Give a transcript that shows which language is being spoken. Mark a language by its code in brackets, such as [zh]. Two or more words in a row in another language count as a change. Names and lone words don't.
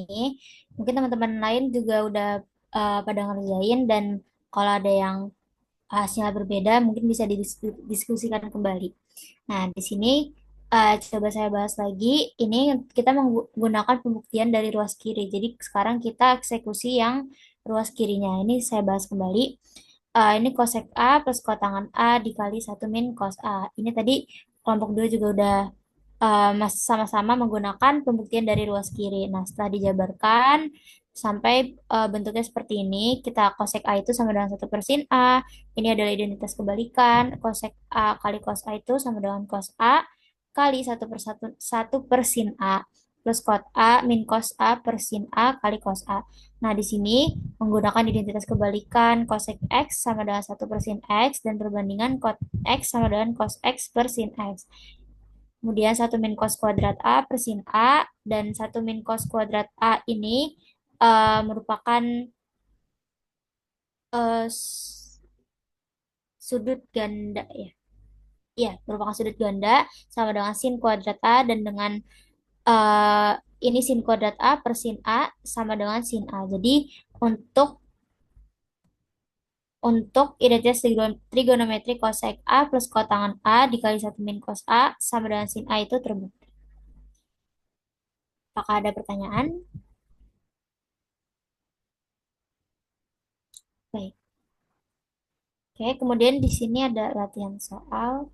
[id] Mungkin teman-teman lain juga udah pada ngerjain, dan kalau ada yang hasilnya berbeda mungkin bisa didiskusikan kembali. Nah, di sini coba saya bahas lagi. Ini kita menggunakan pembuktian dari ruas kiri. Jadi sekarang kita eksekusi yang ruas kirinya. Ini saya bahas kembali. Ini kosek A plus kotangan A dikali 1 min cos A. Ini tadi kelompok 2 juga udah sama-sama menggunakan pembuktian dari ruas kiri. Nah, setelah dijabarkan sampai bentuknya seperti ini, kita kosek A itu sama dengan 1/sin A. Ini adalah identitas kebalikan. Kosek A kali cos A itu sama dengan cos A kali 1/sin A plus kot A min cos A per sin A kali cos A. Nah, di sini menggunakan identitas kebalikan cosec X sama dengan 1/sin X dan perbandingan kot X sama dengan cos X per sin X. Kemudian 1 min cos kuadrat A per sin A, dan 1 min cos kuadrat A ini merupakan eh, sudut ganda ya. Iya, merupakan sudut ganda sama dengan sin kuadrat A, dan dengan eh, ini sin kuadrat A per sin A sama dengan sin A. Jadi untuk identitas trigonometri cosec A plus kotangan A dikali 1 min cos A sama dengan sin A itu terbukti. Apakah ada pertanyaan? Baik. Oke, kemudian di sini ada latihan soal.